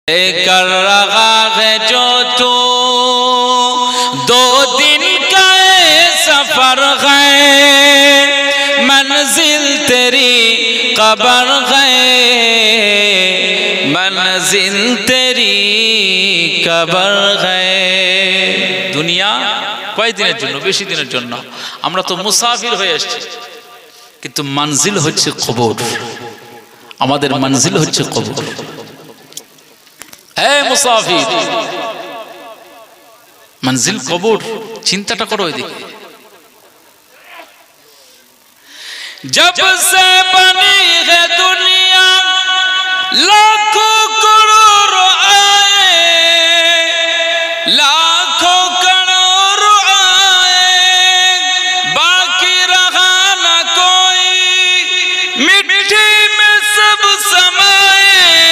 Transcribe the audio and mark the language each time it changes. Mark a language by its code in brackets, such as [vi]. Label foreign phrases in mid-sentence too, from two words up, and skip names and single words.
[ur] کر رہا ہے جو تو دو دن کا سفر ہے منزل تیری قبر ہے منزل تیری قبر ہے [bn] দুনিয়া কয় দিনের জন্য বেশি দিনের জন্য আমরা তো মুসাফির হয়ে আসছি কিন্তু মঞ্জিল হচ্ছে কবর আমাদের মঞ্জিল হচ্ছে কবর [ur] اے مسافر منزل قبر [bn] চিন্তাটা করো এদিকে [ur] جب سے بنی ہے دنیا لاکھوں کروڑ آئے لاکھوں کروڑ آئے باقی رہا نہ کوئی مٹی میں سب سمائے